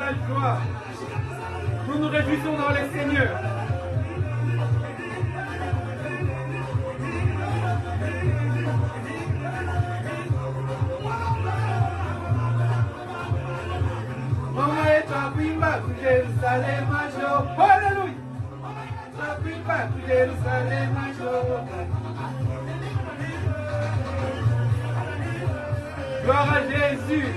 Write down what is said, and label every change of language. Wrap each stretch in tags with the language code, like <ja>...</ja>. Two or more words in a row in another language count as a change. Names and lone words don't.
<fr>joie. Nous nous réjouissons dans le Seigneur.</fr> <sw>Mama yetu akuimba ku Yerusalema jo. Hallelujah. Akuimba ku Yerusalema jo.</sw> <fr>Gloire à Jésus.</fr>